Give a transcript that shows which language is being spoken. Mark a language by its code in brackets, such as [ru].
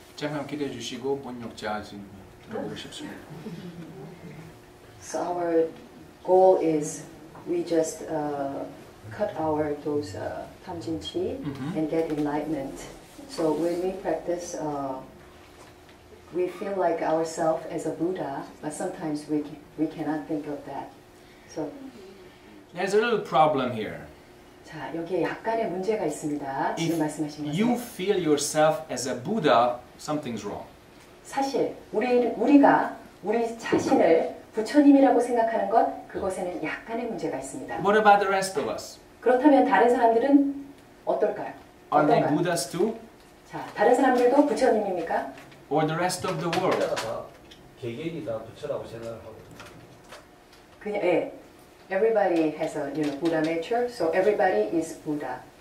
[ko] 잠깐 기대해 주시고 번역자 지금 들어보고 싶습니다. [en] So our goal is we just cut our those tamjinchi and get enlightenment. So when we practice, we feel like ourselves as a Buddha, but sometimes we cannot think of that. So There's a little problem here. [ko] 자, 여기에 약간의 문제가 있습니다. 지금 말씀하신 [en] If you [ko] 것은 [en] feel yourself as a Buddha, something's wrong. [ko] 사실 우리가 우리 자신을 부처님이라고 생각하는 것 그것에는 약간의 문제가 있습니다. [en] What about the rest of us? [ko] 그렇다면 다른 사람들은 어떨까요? [en] Are they [ko] 어떤가요? [en] Buddhas too? [ko] 자, 다른 사람들도 부처님입니까? [en] Or the rest of the world? [ko] 내가 다 개개인이 다 부처라고 생각을 하고 있습니다. 그냥 [en] everybody has a Buddha nature, so everybody is Buddha.